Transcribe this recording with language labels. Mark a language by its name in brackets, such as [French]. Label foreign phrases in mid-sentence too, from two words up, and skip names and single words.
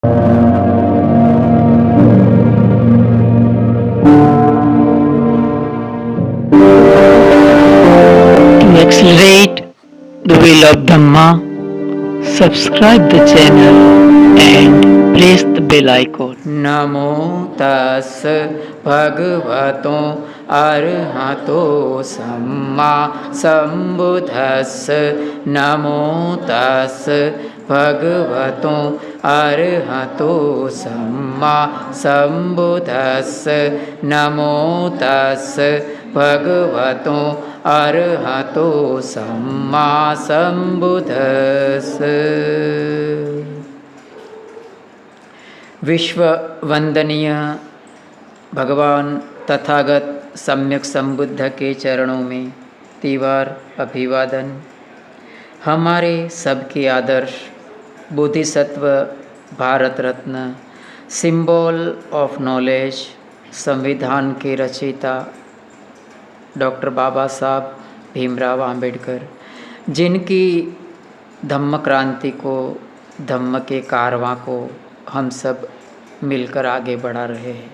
[English] To accelerate the wheel of Dhamma, subscribe the channel and press the bell icon. [Pali] नमो तस् भगवतो अरहतो सम्मा सम्बुद्धस्स नमो तस् भगवतो अरहतो सम्मा सम्बुद्धस्स नमो तस् भगवतो अरहतो सम्मा सम्बुद्धस्स। [Hindi] विश्व वंदनीय भगवान तथागत सम्यक संबुद्ध के चरणों में तीवार अभिवादन। हमारे सबके आदर्श बोधिसत्व, भारत रत्न, [English] symbol of knowledge, [Hindi] संविधान के रचयिता डॉक्टर बाबा साहब भीमराव आम्बेडकर, जिनकी धम्म क्रांति को, धम्म के कारवां को हम सब मिलकर आगे बढ़ा रहे हैं।